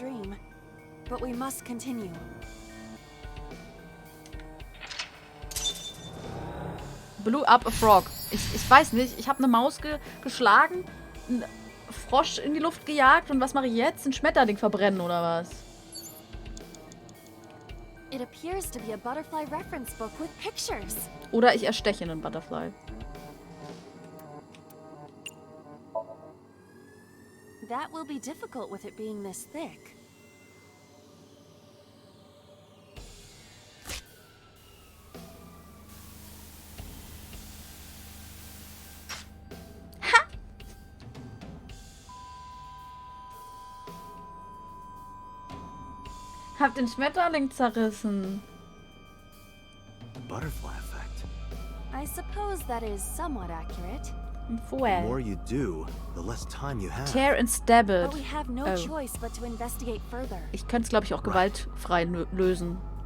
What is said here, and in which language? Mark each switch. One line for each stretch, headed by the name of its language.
English: dream, but we must continue. Blew up a frog.
German: Ich weiß nicht, ich habe eine Maus geschlagen. Frosch in die Luft gejagt und was mache ich jetzt? Ein Schmetterling verbrennen oder was?
English: It appears to be a butterfly reference book with pictures.
German: Oder ich ersteche einen Butterfly.
English: That will be difficult with it being this thick.
German: Hab den Schmetterling zerrissen.
English: The butterfly effect. I suppose that is somewhat accurate. The more you do, the less time you have. Tear and stab it. But we have no choice but to investigate further.
German: Ich könnte es, glaube ich, auch gewaltfrei lösen.